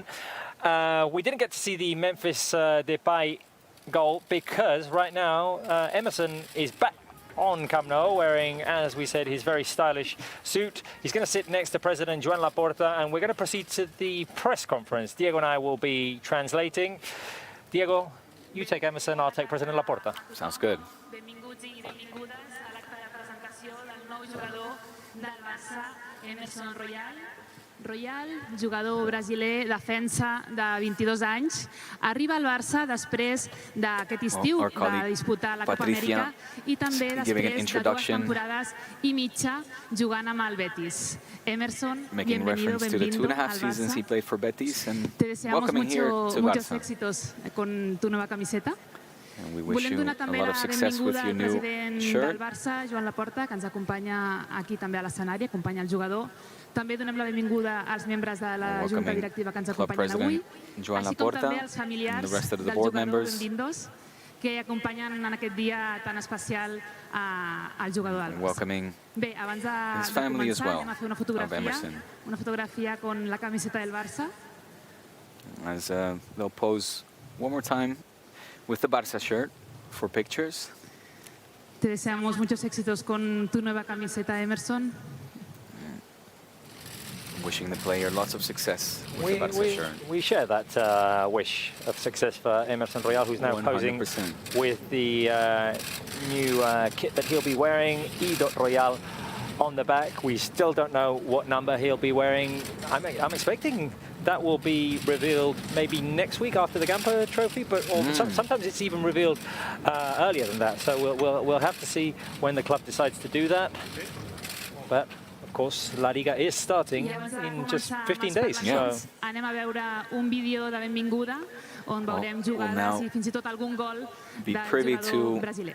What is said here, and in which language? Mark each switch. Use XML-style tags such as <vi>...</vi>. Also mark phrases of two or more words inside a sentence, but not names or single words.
<en>We didn't get to see the Memphis Depay goal because right now Emerson is back on Camp Nou, wearing, as we said, his very stylish suit. He's going to sit next to President Joan Laporta, and we're going to proceed to the press conference. Diego and I will be translating. Diego, you take Emerson, I'll take President Laporta. Sounds good.</en> <ca>Benvinguts i benvingudes a l'acte de presentació del nou jugador del Barça, Emerson Royal, jugador brasiler, defensa de 22 anys, arriba al Barça després d'aquest estiu de disputar la Copa Amèrica i també després de 2 temporades i mitja jugant amb el Betis.</ca> <es>Emerson, bienvenido al Barça. Te deseamos muchos éxitos con tu nueva camiseta.</es> <ca>Volem donar també la benvinguda al president del Barça, Joan Laporta, que ens acompanya aquí també a l'escenari, acompanya el jugador. També donem la benvinguda als membres de la Junta Directiva que ens acompanyen avui, així com també als familiars del jugador, benvinguts. que acompanyen en aquest dia tan especial al jugador del Barça.</ca> <en>Welcoming</en> <ca>Bé, abans</ca> <en>his</en> <ca>de</ca> <en>family as</en> <ca>començar,</ca> <en>well,</en> <ca>anem a fer</ca> <en>of Emerson.</en> <ca>una fotografia con la camiseta del Barça.</ca> <en>As they'll pose one more time with the Barça shirt for pictures.</en> <es>Te deseamos muchos éxitos con tu nueva camiseta, Emerson.</es> <en>Wishing the player lots of success with the Barça shirt. We share that wish of success for Emerson Royal, who's now 100%. posing with the new kit that he'll be wearing, E.Royal on the back. We still don't know what number he'll be wearing. I'm expecting that will be revealed maybe next week after the Gamper Trophy, but sometimes it's even revealed earlier than that. So we'll have to see when the club decides to do that. But of course, La Liga is starting in just 15 days.</en> <ca>So anem a veure un vídeo de benvinguda on veurem jugades i fins i tot algun gol</ca> <en>be</en> <ca>del</ca> <en>privy</en> <ca>jugador</ca> <en>to</en> <ca>brasiler.</ca>